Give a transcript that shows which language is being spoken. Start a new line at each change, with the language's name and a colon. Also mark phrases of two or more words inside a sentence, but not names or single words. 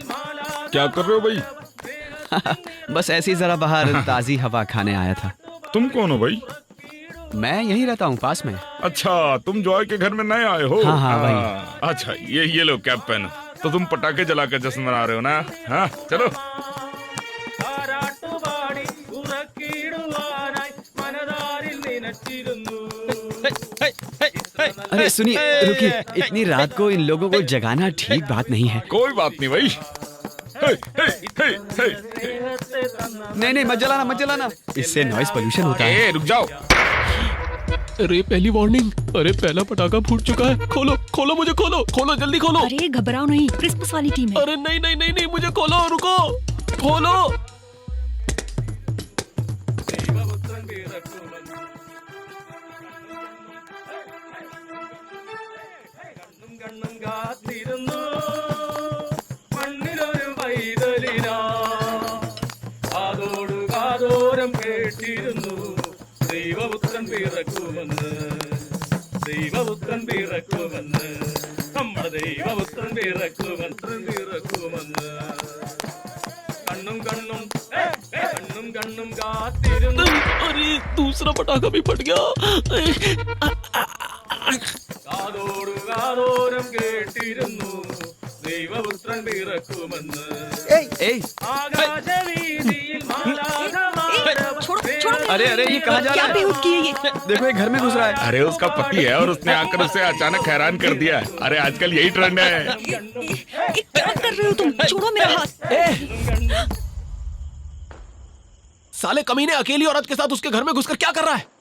Hindi: क्या कर रहे हो भाई? बस ऐसे ही जरा बाहर ताजी हवा खाने आया था। तुम कौन हो भाई? मैं यहीं रहता हूँ पास में। अच्छा, तुम जॉय के घर में नए आए हो? हाँ, हाँ, भाई। अच्छा, ये लो कैप पहनो। तो तुम पटाखे जला के जश्न मना रहे हो ना? हाँ, चलो।
Malayalam: താരാട്ടുപാടി ഉറക്കിടുവാനായി മനതാരിൽ നിനച്ചിരുന്നു.
Hindi: अरे सुनिए, रुकिए, इतनी रात को इन लोगों को जगाना ठीक बात नहीं है। कोई बात नहीं भाई। हे, हे, हे, हे। नहीं मत जलाना, इससे
English: noise pollution
Hindi: होता है। रुक जाओ। अरे पहली वार्निंग, अरे पहला पटाखा फूट चुका है। खोलो खोलो, मुझे खोलो, खोलो जल्दी खोलो। अरे घबराओ नहीं, क्रिसमस वाली टीम है। अरे नहीं, मुझे खोलो, रुको, खोलो।
Malayalam: കണ്ണും കാത്തിരുന്നു മണ്ണിലൊരു പൈതലിനാ കാതോടു കാതോരം കേട്ടിരുന്നു ദൈവപുത്രൻ പിറക്കുമെന്ന് ദൈവപുത്രൻ പിറക്കുമെന്ന് നമ്മുടെ ദൈവപുത്രൻ പിറക്കുമെന്ന് കണ്ണും കണ്ണും കാത്തിരുന്നു.
Hindi: अरे दूसरा पटाखा भी फट गया।
Malayalam: കാതോടു കാതോരം കേട്ടിരുന്നു ദൈവപുത്രൻ പിറക്കുമെന്ന് ആകാശവീതിയിൽ
Hindi: अरे ये कहाँ जा रहा है? बेहूद की है ये? देखो ये घर में घुस रहा है। अरे उसका पति है और उसने आकर उसे अचानक हैरान कर दिया है। अरे आजकल यही ट्रेंड है। क्या कर रहे हो तुम? छोड़ो मेरा हाथ। साले कमीने अकेली औरत के साथ उसके घर में घुसकर क्या कर रहा है?